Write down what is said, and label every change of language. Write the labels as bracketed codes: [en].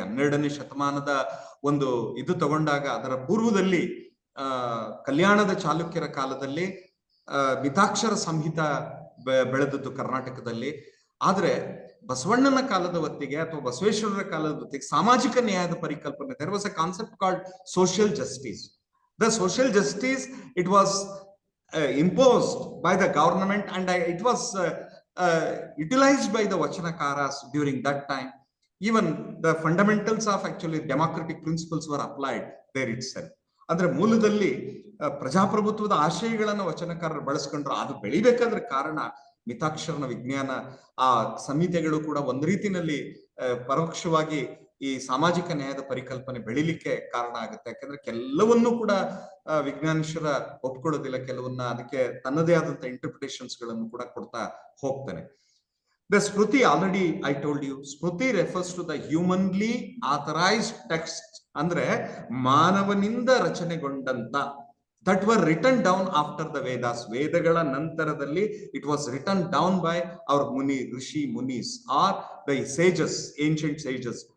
[kn] 12ನೇ ಶತಮಾನದ ಒಂದು ಇದು ತಗೊಂಡಾಗ ಅದರ ಪೂರ್ವದಲ್ಲಿ ಕಲ್ಯಾಣದ ಚಾಲುಕ್ಯರ ಕಾಲದಲ್ಲಿ ಮಿತಾಕ್ಷರ ಸಂಹಿತ ಬೆಳೆದದ್ದು ಕರ್ನಾಟಕದಲ್ಲಿ. ಆದ್ರೆ ಬಸವಣ್ಣನ ಕಾಲದ ಹೊತ್ತಿಗೆ ಅಥವಾ ಬಸವೇಶ್ವರರ ಕಾಲದ ಹೊತ್ತಿಗೆ ಸಾಮಾಜಿಕ ನ್ಯಾಯದ ಪರಿಕಲ್ಪನೆ, [en] There was a concept called social justice. The social justice it was imposed by the government and it was utilized by the Vachanakaras during that time. Even the fundamentals of actually democratic principles were applied there itself. [kn] ಅಂದ್ರೆ ಮೂಲದಲ್ಲಿ ಪ್ರಜಾಪ್ರಭುತ್ವದ ಆಶಯಗಳನ್ನ ವಚನಕಾರರು ಬಳಸ್ಕೊಂಡ್ರು. ಅದು ಬೆಳಿಬೇಕಾದ್ರೆ ಕಾರಣ ಮಿತಾಕ್ಷರನ ವಿಜ್ಞಾನ, ಆ ಸಂಹಿತೆಗಳು ಕೂಡ ಒಂದ್ ರೀತಿನಲ್ಲಿ ಪರೋಕ್ಷವಾಗಿ ಈ ಸಾಮಾಜಿಕ ನ್ಯಾಯದ ಪರಿಕಲ್ಪನೆ ಬೆಳಿಲಿಕ್ಕೆ ಕಾರಣ ಆಗುತ್ತೆ. ಯಾಕಂದ್ರೆ ಕೆಲವನ್ನೂ ಕೂಡ ವಿಜ್ಞಾನೇಶ್ವರ ಒಪ್ಕೊಳ್ಳೋದಿಲ್ಲ, ಕೆಲವನ್ನ ಅದಕ್ಕೆ ತನ್ನದೇ ಆದಂತ ಇಂಟರ್ಪ್ರಿಟೇಷನ್ಸ್ ಗಳನ್ನು ಕೂಡ ಕೊಡ್ತಾ ಹೋಗ್ತಾನೆ. [en] The Smriti, already I told you, Smriti refers to the humanly authorized text, [kn] ಅಂದ್ರೆ ಮಾನವನಿಂದ ರಚನೆಗೊಂಡಂತ, [en] that were written down after the Vedas. [kn] ವೇದಗಳ ನಂತರದಲ್ಲಿ [en] it was written down by our muni, rishi munis or the sages, ancient sages.